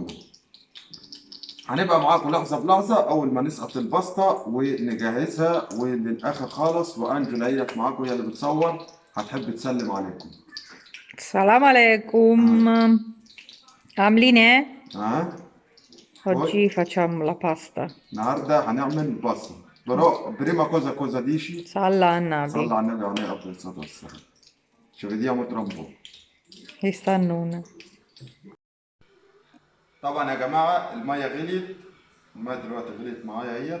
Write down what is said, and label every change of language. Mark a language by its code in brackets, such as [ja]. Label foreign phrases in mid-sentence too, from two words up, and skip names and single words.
[ar] هنبقى معاكم لحظة بلحظة أول ما نسقط الباستا ونجهزها وللآخر خالص. وأنجل هي معاكم، هي اللي بتصور، هتحب تسلم عليكم. سلام عليكم, عاملين ايه؟ ها؟ [it] Oggi facciamo la pasta. [ar] النهارده هنعمل باستا [it] prima cosa cosa dice. [ar] صلى على النبي. صلى على النبي عليه افضل الصلاه والسلام. شو بدي مترمبو. يستنونا. طبعا يا جماعه الميه غليت، الميه دلوقتي غليت معايا اهي.